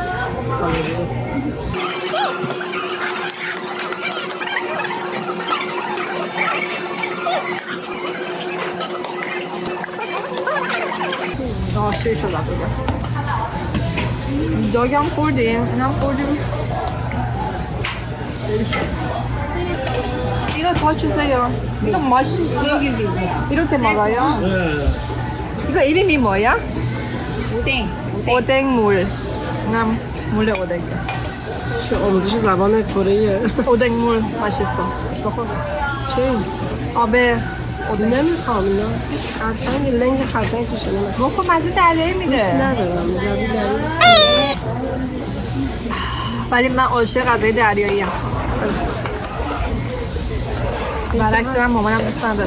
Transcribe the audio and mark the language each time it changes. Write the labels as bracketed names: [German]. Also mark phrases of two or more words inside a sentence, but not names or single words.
[Persian] سیر شدم دیگه. داگم خوردیم. اینم خوردیم. [Korean] 이거 더 주세요. 이거 맛이 이렇게 먹어요? 이거 이름이 뭐야? 오뎅. 오뎅물. 남 물에 오뎅이야. [Persian] آموزش زبان کره. [Korean] 오뎅물 맛있어. [Persian] چی؟ آبه نمیخوام اینا. خرچنگ لنگ خرچنگ توشه نمیخوام. خب مزه دریایی دوست میده. ندارم. مزه دریایی. ولی من عاشق غذای دریایی ام. برعکس من مامانم دوست نداره.